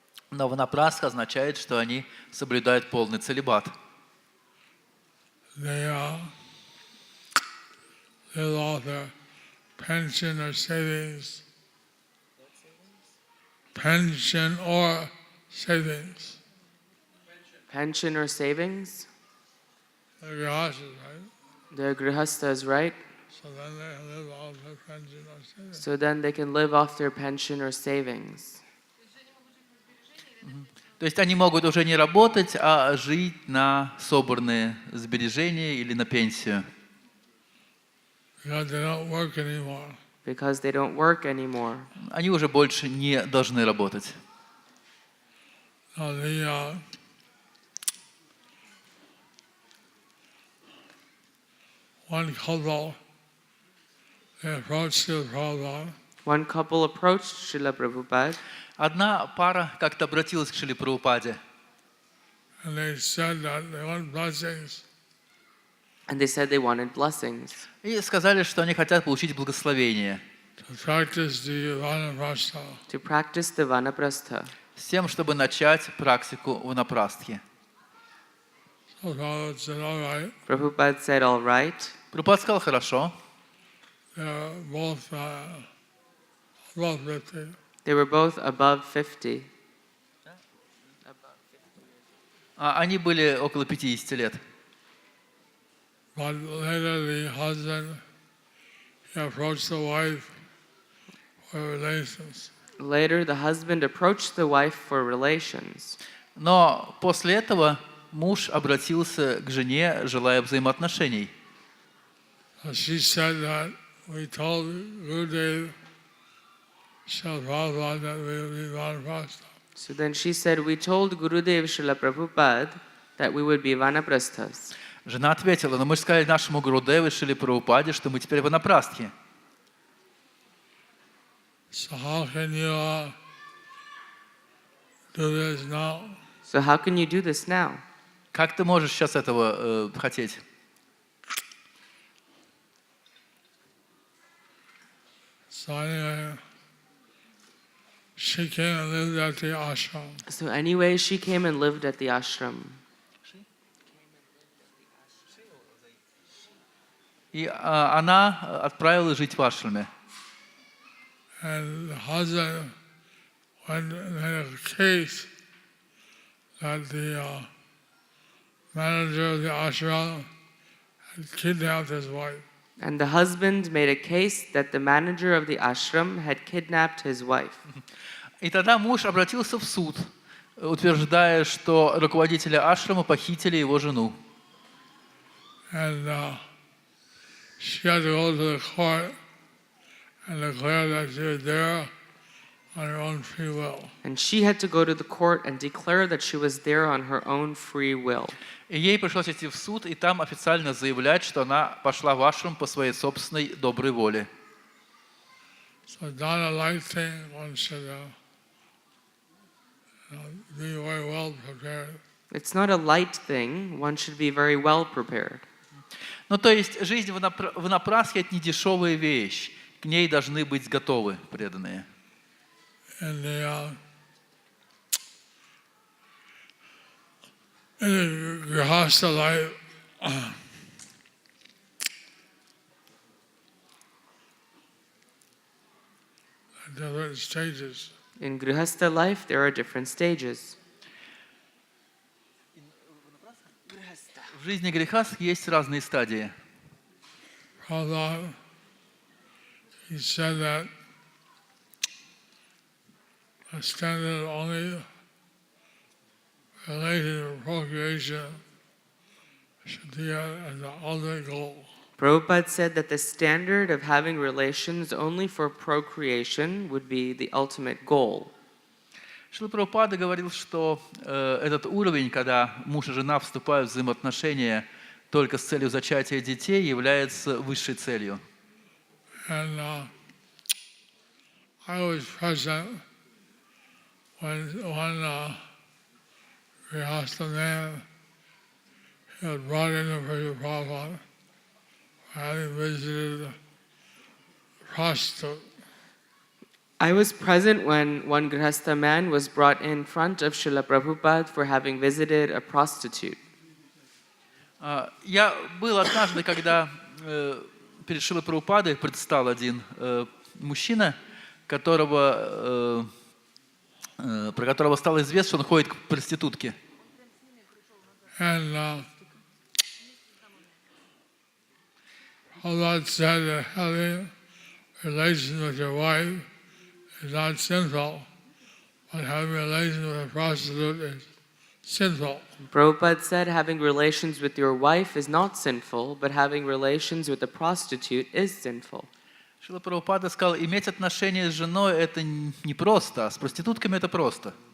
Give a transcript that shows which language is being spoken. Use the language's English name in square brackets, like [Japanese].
[Russian] Но ванапрастха означает, что они соблюдают полный целибат. [English] They live off their pension or savings. Pension or savings. Pension or savings? They're grihastas, right? They're grihastas, right? So then they live off their pension or savings. So then they can live off their pension or savings. [Russian] То есть они могут уже не работать, а жить на собранные сбережения или на пенсию. [English] Because they don't work anymore. Because they don't work anymore. [Russian] Они уже больше не должны работать. [English] Now one couple, they approached the Prabhupada. One couple approached Srila Prabhupada. [Russian] Одна пара как-то обратилась к Шриле Прабхупаде. [English] And they said that they want blessings. And they said they wanted blessings. [Russian] И сказали, что они хотят получить благословение. [English] To practice the vanaprastha. To practice the vanaprastha. [Russian] С тем, чтобы начать практику ванапрастхи. [English] So Prabhupada said, all right. Prabhupada said, all right. [Russian] Прабхупада сказал, хорошо. [English] They're both above 50. They were both above 50. [Russian] Они были около 50 лет. [English] But later the husband, he approached the wife for relations. Later, the husband approached the wife for relations. [Russian] Но после этого муж обратился к жене, желая взаимоотношений. [English] She said that we told Gurudev Srila Prabhupada that we would be vanaprastha. So then she said, we told Gurudev Srila Prabhupada that we would be vanaprasthas. [Russian] Жена ответила, но мы же сказали нашему Гурудеву Шриле Прабхупаде, что мы теперь ванапрастхи. [English] So how can you do this now? So how can you do this now? [Russian] Как ты можешь сейчас этого хотеть? [English] So anyway, she came and lived at the ashram. So anyway, she came and lived at the ashram. [Russian] И она отправилась жить в ашраме. [English] And the husband went and had a case that the manager of the ashram had kidnapped his wife. And the husband made a case that the manager of the ashram had kidnapped his wife. [Russian] И тогда муж обратился в суд, утверждая, что руководители ашрама похитили его жену. [English] And she had to go to the court and declare that she was there on her own free will. And she had to go to the court and declare that she was there on her own free will. [Russian] И ей пришлось идти в суд и там официально заявлять, что она пошла в ашрам по своей собственной доброй воле. [English] So it's not a light thing. One should be very well prepared. It's not a light thing. One should be very well prepared. [Russian] Ну, то есть жизнь в ванапрастхе – это не дешевая вещь. К ней должны быть готовы преданные. [English] In the grihastha life, different stages. In grihastha life, there are different stages. [Russian] В жизни грехастх есть разные стадии. [English] Prabhupada, he said that standard only related to procreation should be as the ultimate goal. Prabhupada said that the standard of having relations only for procreation would be the ultimate goal. [Russian] Шрила Прабхупада говорил, что этот уровень, когда муж и жена вступают в взаимоотношения только с целью зачатия детей, является высшей целью. [English] And I was present when one Grihastha man was brought into Prabhupada having visited a prostitute. I was present when one Grihastha man was brought in front of Srila Prabhupada for having visited a prostitute. [Russian] Я был однажды, когда перед Шрилой Прабхупадой предстал один мужчина, про которого стало известно, что он ходит к проститутке. [English] And Prabhupada said that having relations with your wife is not sinful, but having relations with a prostitute is sinful. Prabhupada said having relations with your wife is not sinful, but having relations with a prostitute is sinful. [Russian] Шрила Прабхупада сказал, иметь отношения с женой это не просто, а с проститутками это просто.